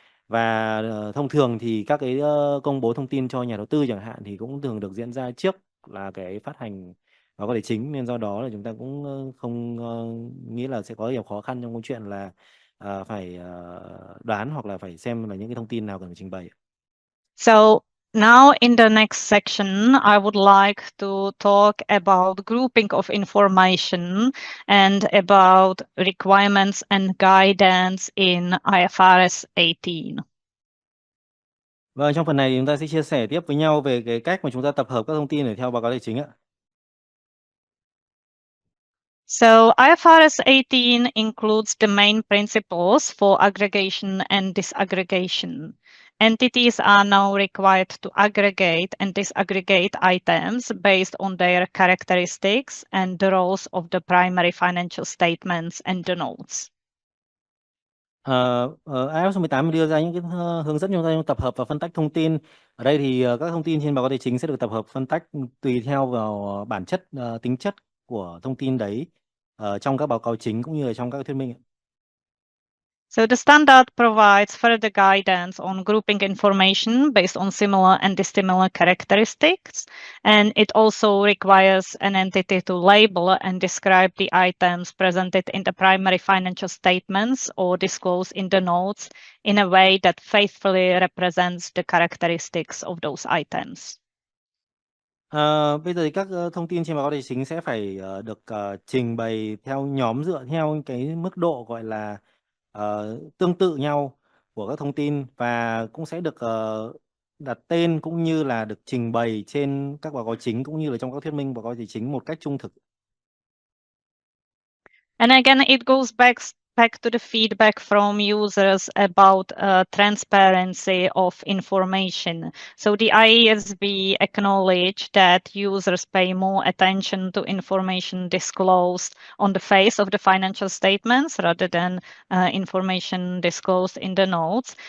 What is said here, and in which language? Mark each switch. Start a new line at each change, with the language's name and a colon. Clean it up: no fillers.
Vietnamese: Và thông thường thì các cái công bố thông tin cho nhà đầu tư chẳng hạn thì cũng thường được diễn ra trước là cái phát hành báo cáo tài chính, nên do đó là chúng ta cũng không nghĩ là sẽ có nhiều khó khăn trong câu chuyện là phải đoán hoặc là phải xem là những cái thông tin nào cần phải trình bày.
English: So now in the next section, I would like to talk about grouping of information and about requirements and guidance in IFRS 18.
Vietnamese: Và trong phần này thì chúng ta sẽ chia sẻ tiếp với nhau về cái cách mà chúng ta tập hợp các thông tin để theo báo cáo tài chính ạ.
English: So IFRS 18 includes the main principles for aggregation and disaggregation. Entities are now required to aggregate and disaggregate items based on their characteristics and the roles of the primary financial statements and the notes.
Vietnamese: IFRS 18 đưa ra những cái hướng dẫn cho chúng ta trong tập hợp và phân tách thông tin. Ở đây thì các thông tin trên báo cáo tài chính sẽ được tập hợp phân tách tùy theo vào bản chất, tính chất của thông tin đấy trong các báo cáo chính cũng như là trong các thuyết minh.
English: So the standard provides further guidance on grouping information based on similar and dissimilar characteristics, and it also requires an entity to label and describe the items presented in the primary financial statements or disclosed in the notes in a way that faithfully represents the characteristics of those items.
Vietnamese: Bây giờ thì các thông tin trên báo cáo tài chính sẽ phải được trình bày theo nhóm dựa theo cái mức độ gọi là tương tự nhau của các thông tin, và cũng sẽ được đặt tên cũng như là được trình bày trên các báo cáo chính cũng như là trong các thuyết minh báo cáo tài chính một cách trung thực.
English: And again, it goes back to the feedback from users about transparency of information. So the IASB acknowledged that users pay more attention to information disclosed on the face of the financial statements rather than information disclosed in the notes.